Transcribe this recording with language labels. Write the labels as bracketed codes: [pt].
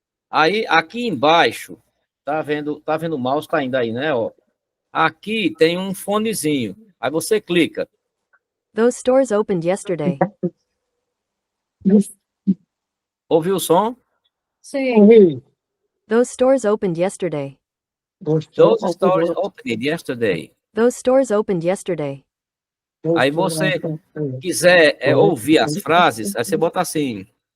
[pt] Aí, aqui embaixo, tá vendo o mouse, tá indo aí, né? Ó. Aqui tem um fonezinho. Aí você clica. [en] Those stores opened yesterday. [pt] Ouviu o som? sim. [en] Those stores opened yesterday. Those stores opened yesterday. Those stores opened yesterday. [pt] Aí você quiser ouvir as frases, aí você bota assim.